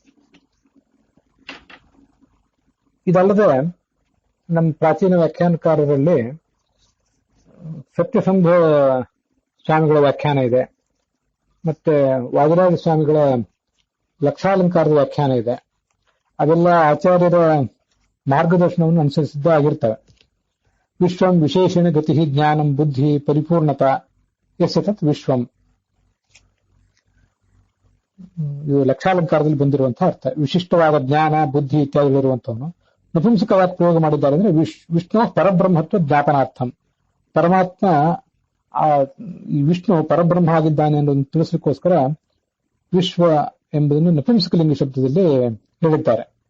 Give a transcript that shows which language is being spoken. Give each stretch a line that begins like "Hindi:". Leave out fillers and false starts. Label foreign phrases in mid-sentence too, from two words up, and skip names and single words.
Kannada: ಇದಲ್ಲದೆ ನಮ್ಮ ಪ್ರಾಚೀನ ವ್ಯಾಖ್ಯಾನಕಾರರಲ್ಲಿ ಸತ್ಯಸಂಧ ಸ್ವಾಮಿಗಳ ವ್ಯಾಖ್ಯಾನ ಇದೆ, ಮತ್ತೆ ವಾದಿರಾಜ ಸ್ವಾಮಿಗಳ ಲಕ್ಷಾಲಂಕಾರದ ವ್ಯಾಖ್ಯಾನ ಇದೆ. ಅದೆಲ್ಲ ಆಚಾರ್ಯರ ಮಾರ್ಗದರ್ಶನವನ್ನು ಅನುಸರಿಸಿದ್ದ ಆಗಿರ್ತವೆ.
Sanskrit: ವಿಶ್ವಂ ವಿಶೇಷಣ ಗತಿ ಜ್ಞಾನಂ ಬುದ್ಧಿ ಪರಿಪೂರ್ಣತಾ ಯಸ್ಯ ತತ್ ವಿಶ್ವಂ.
Kannada: ಇದು ಲಕ್ಷಾಲಂಕಾರದಲ್ಲಿ ಬಂದಿರುವಂತಹ ಅರ್ಥ. ವಿಶಿಷ್ಟವಾದ ಜ್ಞಾನ ಬುದ್ಧಿ ಇತ್ಯಾದಿಗಳಿರುವಂತವನು ನಪುಂಸಕವಾಗಿ ಪ್ರಯೋಗ ಮಾಡಿದ್ದಾರೆ ಅಂದ್ರೆ
Sanskrit: ವಿಷ್ಣು ಪರಬ್ರಹ್ಮತ್ವ ಜ್ಞಾಪನಾರ್ಥಂ.
Kannada: ಪರಮಾತ್ಮ ಈ ವಿಷ್ಣು ಪರಬ್ರಹ್ಮ ಆಗಿದ್ದಾನೆ ಅನ್ನೋದನ್ನು ತಿಳಿಸಲಿಕ್ಕೋಸ್ಕರ ವಿಶ್ವ ಎಂಬುದನ್ನು ನಪುಂಸಕಲಿಂಗ ಶಬ್ದದಲ್ಲಿ ಹೇಳಿದ್ದಾರೆ.